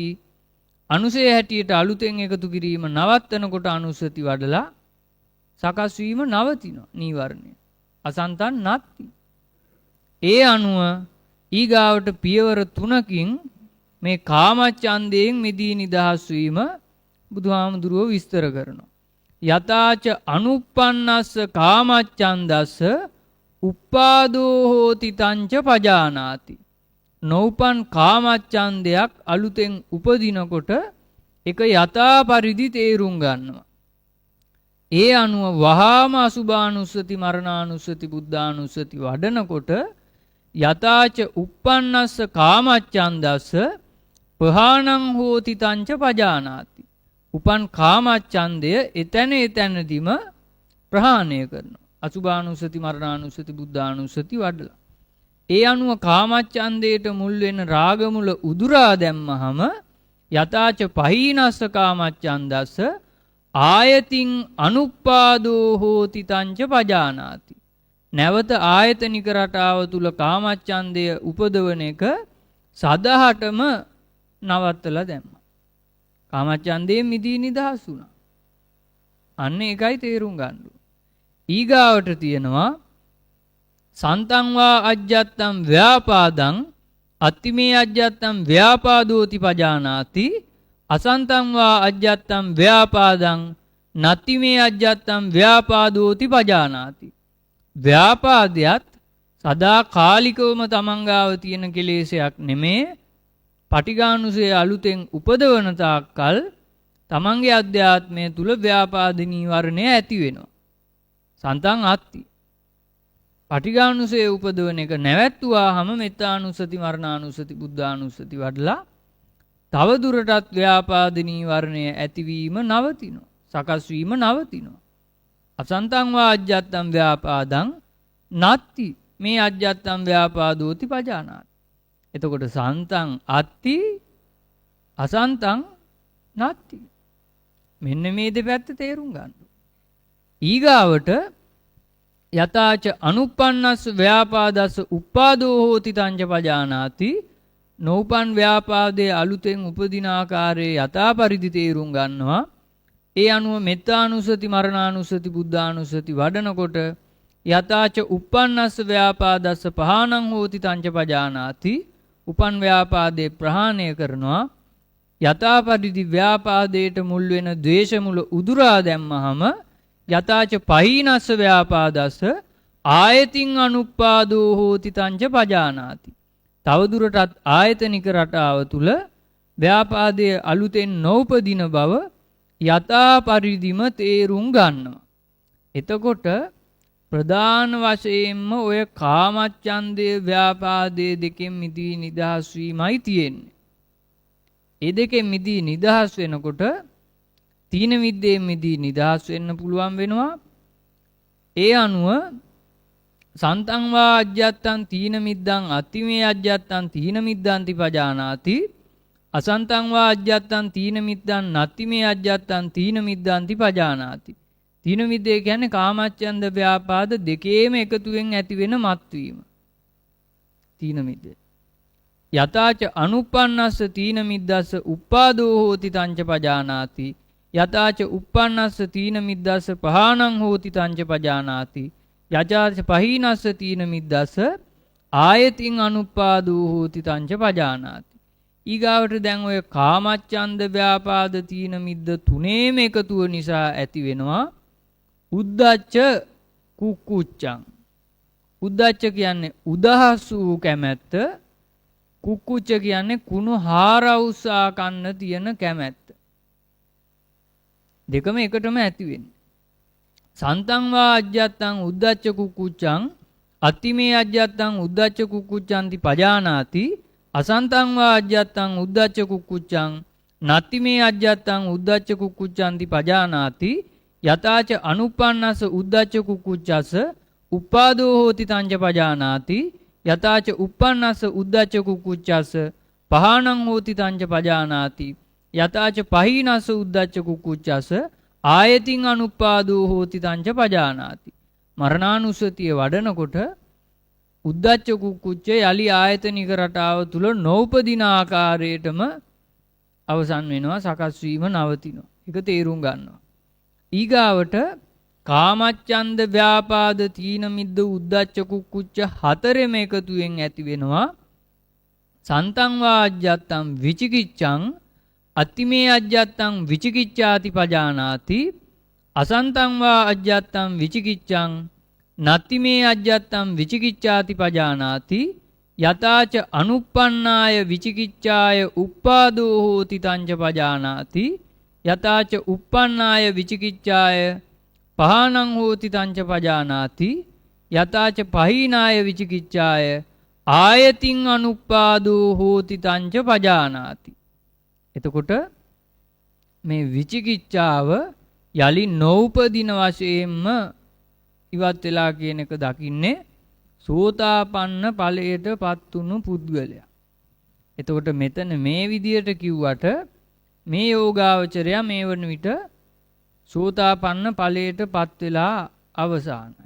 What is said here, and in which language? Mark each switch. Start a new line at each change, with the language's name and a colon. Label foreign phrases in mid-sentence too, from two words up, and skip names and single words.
Sinhala: අනුසය හැටියට අලුතෙන් එකතු කිරීම නවත්තනකොට අනුසති වඩලා සකස් වීම නවතිනවා නීවරණය.
Pali: අසන්තං නත්ති.
Sinhala: ඒ අනුව ඊගාවට පියවර 3කින් මේ කාමච්ඡන්දයෙන් මිදී නිදහස් වීම බුදුහාමුදුරුවෝ විස්තර කරනවා.
Pali: යතාච අනුප්පන්නස්ස කාමච්ඡන්දස්ස උප්පාදෝ හෝති තංච පජානාති.
Sinhala: නෝපන් කාමච්ඡන්දයක් අලුතෙන් උපදිනකොට ඒක යථා පරිදි තේරුම් ගන්නවා. ඒ අනුව වහාම අසුභානුස්සති මරණානුස්සති බුද්ධානුස්සති වඩනකොට
Pali: යතාච උප්පන්නස්ස කාමච්ඡන්දස්ස පහානං හෝති තංච පජානාති.
Sinhala: උපන් කාමච්ඡන්දය එතැනදීම ප්‍රහාණය කරනවා. අසුභානුස්සති මරණානුස්සති බුද්ධානුස්සති වඩලා. ඒ අනුව කාමච්ඡන්දයට මුල් වෙන රාගමුල උදුරා දැම්මහම
Pali: යතාච පහීනස්ස කාමච්ඡන්දස්ස ආයතින් අනුප්පාදෝ හෝති තංච පජානාති.
Sinhala: නැවත ආයතනික රටාව තුල කාමච්ඡන්දය උපදවන එක සදහටම නවත්තලා දැම්මා. කාමච්ඡන්දයෙන් මිදී නිදහස් වුණා. අන්න ඒකයි තේරුම් ගන්න. ඊගාවට තියෙනවා
Pali: සන්තං වා අජ්ජත්තං ව්‍යාපාදං අත්තිමේ අජ්ජත්තං ව්‍යාපාදෝති පජානාති. අසන්තං වා අජ්ජත්තං ව්‍යාපාදං නත්තිමේ අජ්ජත්තං ව්‍යාපාදෝති පජානාති.
Sinhala: ව්‍යාපාදයක් සදාකාලිකවම තමන්ගාව තියෙන කෙලෙසයක් නෙමේ. පටිඝානුසය අලුතෙන් උපදවන තාක්කල් තමන්ගේ අධ්‍යාත්මය තුල ව්‍යාපාද නීවරණය ඇති වෙනවා.
Pali: සන්තං අත්ති.
Sinhala: පටිඝානුසය උපදවන එක නැවැත්තුවාම මෙත්තානුස්සති මරණානුස්සති බුද්ධානුස්සති වඩලා තව දුරටත් ව්‍යාපාද නීවරණය ඇතිවීම නවතිනවා. සකස් වීම නවතිනවා.
Pali: අසන්තං වා අජ්ජත්තං ව්‍යාපාදං නත්ති මේ අජ්ජත්තං ව්‍යාපාදෝති පජානාති. එතකොට සන්තං අත්ති අසන්තං නත්ති.
Sinhala: මෙන්න මේ දෙපැත්ත තේරුම් ගන්න.
Pali: ඊගාවට යතාච අනුප්පන්නස්ස ව්‍යාපාදස්ස උප්පාදෝ හෝති තංච පජානාති.
Sinhala: නෝපන් ව්‍යාපාදයේ අලුතෙන් උපදින ආකාරයේ යථා පරිදි තේරුම් ගන්නවා. ඒ අනුව මෙත්තානුස්සති මරණානුස්සති බුද්ධානුස්සති වඩනකොට
Pali: යතාච උප්පන්නස්ස ව්‍යාපාදස්ස පහානං හෝති තංච පජානාති.
Sinhala: උපන් ව්‍යාපාදේ ප්‍රහාණය කරනවා. යථා පරිදි ව්‍යාපාදයට මුල් වෙන ද්වේෂ මුල උදුරා දැම්මහම
Pali: යතාච පහීනස්ස ව්‍යාපාදස්ස ආයතින් අනුප්පාදෝ හෝති තංච පජානාති.
Sinhala: තවදුරටත් ආයතනික රටාව තුල ව්‍යාපාදයේ අලුතෙන් නොඋපදින බව යථා පරිදිම තේරුම් ගන්නවා. එතකොට ප්‍රධාන වශයෙන්ම ඔය කාමච්ඡන්දය ව්‍යාපාදයේ දෙකෙන් මිදී නිදහස් වීමයි තියෙන්නේ. ඒ දෙකෙන් මිදී නිදහස් වෙනකොට තීන මිද්දේ මිදී නිදහස් වෙන්න පුළුවන් වෙනවා. ඒ අනුව
Pali: සන්තං වා අජ්ජත්තං තීන මිද්දං අත්තිමේ අජ්ජත්තං තීන මිද්දන්ති පජානාති. අසන්තං වා අජ්ජත්තං තීන මිද්දං නත්තිමේ අජ්ජත්තං තීන මිද්දන්ති පජානාති.
Sinhala: තීන මිද්දේ කියන්නේ කාමච්ඡන්ද ව්‍යාපාද දෙකේම එකතුවෙන් ඇති වෙන මත්වීම.
Pali: තීන මිද්දේ. යතාච අනුප්පන්නස්ස තීන මිද්දස්ස උප්පාදෝ හෝති තංච පජානාති. යතාච උප්පන්නස්ස තීන මිද්දස්ස පහානං හෝති තංච පජානාති. යජාච පහීනස්ස තීන මිද්දස්ස ආයතින් අනුප්පාදෝ හෝති තංච පජානාති.
Sinhala: ඊගාවට දැන් ඔය කාමච්ඡන්ද ව්‍යාපාද තීන මිද්ද තුනේම එකතුව නිසා ඇති වෙනවා
Pali: උද්ධච්ච කුක්කුච්චං.
Sinhala: උද්ධච්ච කියන්නේ උදහස් වූ කැමැත්ත. කුක්කුච්ච කියන්නේ කුණු හාරවුසා කන්න තියෙන කැමැත්ත. දෙකම එකටම ඇති වෙන්නේ.
Pali: සන්තං වා අජ්ජත්තං උද්ධච්ච කුක්කුච්චං අත්තිමේ අජ්ජත්තං උද්ධච්ච කුක්කුච්චන්ති පජානාති. අසන්තං වා අජ්ජත්තං උද්ධච්ච කුක්කුච්චං නත්ති මේ අජ්ජත්තං උද්දච්ච කුක්කුච්ඡanti පජානාති යතාච අනුප්පන්නස උද්දච්ච කුක්කුච්ඡස උපාදෝ හෝති තංච පජානාති යතාච උප්පන්නස උද්දච්ච කුක්කුච්ඡස පහානං හෝති තංච පජානාති යතාච පහීනස උද්දච්ච කුක්කුච්ඡස ආයතින් අනුපාදෝ හෝති තංච පජානාති.
Sinhala: මරණානුස්සතිය වඩනකොට උද්දච්ච කුක්කුච්ච යලි ආයතනික රටාව තුල නොඋපදින ආකාරයටම අවසන් වෙනවා, සකස් වීම නවතිනවා. ඒක තේරුම් ගන්නවා. ඊගාවට කාමච්ඡන්ද ව්‍යාපාද තීන මිද්ද උද්දච්ච කුක්කුච්ච හතරෙම එකතුවෙන් ඇති වෙනවා.
Pali: සන්තං වා අජ්ජත්තං විචිකිච්ඡං අත්තිමේ අජ්ජත්තං විචිකිච්ඡාති පජානාති අසන්තං වා අජ්ජත්තං විචිකිච්ඡං නත්තිමේ අජ්ජත්තං විචිකිච්ඡාති පජානාති යතාච අනුප්පන්නාය විචිකිච්ඡාය උප්පාදෝ හෝති තංච පජානාති යතාච උප්පන්නාය විචිකිච්ඡාය පහානං හෝති තංච පජානාති යතාච පහීනාය විචිකිච්ඡාය ආයතින් අනුප්පාදෝ හෝති තංච පජානාති.
Sinhala: එතකොට මේ විචිකිච්ඡාව යලි නොඋපදින වශයෙන්ම ඉවත් වෙලා කියන එක දකින්නේ සෝතාපන්න ඵලයට පත්තුණු පුද්ගලයා. එතකොට මෙතන මේ විදියට කිව්වට මේ යෝගාවචරයා මේ වන විට සෝතාපන්න ඵලයට පත් වෙලා අවසానයි.